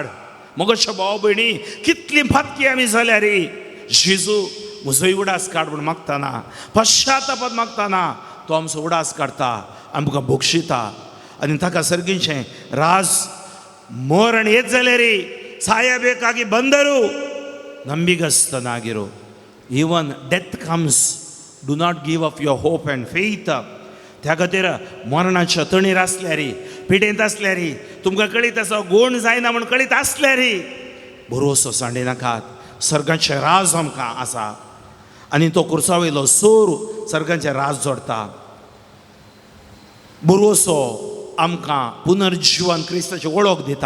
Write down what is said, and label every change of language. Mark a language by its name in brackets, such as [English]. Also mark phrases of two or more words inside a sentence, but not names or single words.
[Konkani] मगोच्या भाव भयणी कितली फातकी आमी जाल्या रे. जेजू म्हजोय उडास काड म्हूण मागतना, पश्चातापात मागतना तो आमचो उडास काडता, आमकां भोगशिता. आनी ताका सर्गीचें राज मरण येत जालें रे. [Kannada] ಸಾಯಬೇಕಾಗಿ ಬಂದರೂ ನಂಬಿಗಸ್ತನಾಗಿರು. [English] even death comes, do not give up your hope and faith. [Konkani] त्या खातीर मरणाच्या तणीर आसल्यारी, पिडेंत आसल्यारी, तुमकां कळीत आसा गोण जायना म्हूण कळीत आसल्यारी भरोसो सांडिनाकात. सर्गाचें राज आमकां आसा आनी तो कुर्सा वयलो सोर सर्गाचें राज जोडटा. बरोसो आमकां पुनर्जीवन क्रिस्ताची वळख दिता.